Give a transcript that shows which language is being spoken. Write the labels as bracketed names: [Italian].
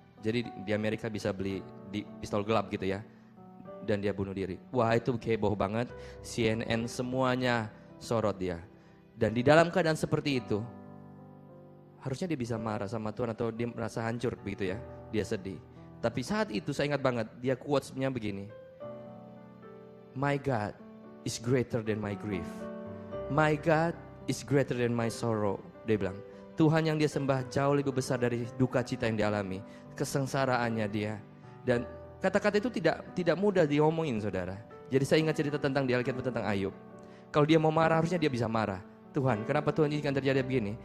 [Indonesian] Jadi di Amerika bisa beli di pistol gelap gitu ya. Dan dia bunuh diri. Wah, itu heboh banget. CNN semuanya sorot dia. Dan di dalam keadaan seperti itu, harusnya dia bisa marah sama Tuhan atau dia merasa hancur begitu ya. Dia sedih. Tapi saat itu saya ingat banget, dia quotes-nya begini. [English] My God is greater than my grief. My God is greater than my sorrow. [Indonesian] Dia bilang, Tuhan yang dia sembah jauh lebih besar dari duka cita yang dialami, kesengsaraannya dia. Dan kata-kata itu tidak mudah diomongin, saudara. Jadi saya ingat cerita tentang di Alkitab tentang Ayub. Kalau dia mau marah, harusnya dia bisa marah. Tuhan, kenapa Tuhan izinkan terjadi begini?